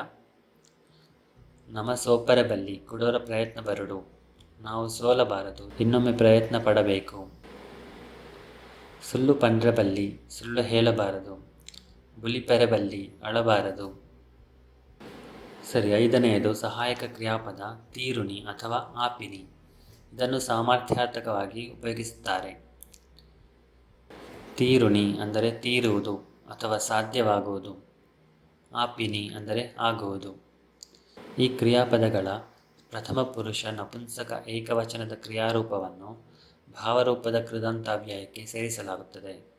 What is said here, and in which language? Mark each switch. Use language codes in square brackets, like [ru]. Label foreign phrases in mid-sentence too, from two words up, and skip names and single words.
[tcy] ನಮ ಸೋಪರೆ ಬಲ್ಲಿ, ಕುಡೋರ ಪ್ರಯತ್ನ ಬರಡು, [kn] ನಾವು ಸೋಲಬಾರದು, ಇನ್ನೊಮ್ಮೆ ಪ್ರಯತ್ನ ಪಡಬೇಕು. [tcy] ಸುಳ್ಳು ಪಂಡ್ರೆ ಬಲ್ಲಿ, [kn] ಸುಳ್ಳು ಹೇಳಬಾರದು. [tcy] ಬುಲಿಪೆರೆ ಬಲ್ಲಿ, [kn] ಅಳಬಾರದು. ಸರಿ, 5ನೆಯದು ಸಹಾಯಕ ಕ್ರಿಯಾಪದ ತೀರುನಿ ಅಥವಾ ಆಪಿನಿ. ಇದನ್ನು ಸಾಮರ್ಥ್ಯಾರ್ಥಕವಾಗಿ ಉಪಯೋಗಿಸುತ್ತಾರೆ. ತೀರುನಿ ಅಂದರೆ ತೀರುವುದು ಅಥವಾ ಸಾಧ್ಯವಾಗುವುದು. ಆಪಿನಿ ಅಂದರೆ ಆಗುವುದು. ಈ ಕ್ರಿಯಾಪದಗಳ ಪ್ರಥಮ ಪುರುಷ ನಪುಂಸಕ ಏಕವಚನದ ಕ್ರಿಯಾರೂಪವನ್ನು ಭಾವರೂಪದ ಕೃದಂತಾವ್ಯಯಕ್ಕೆ ಸೇರಿಸಲಾಗುತ್ತದೆ.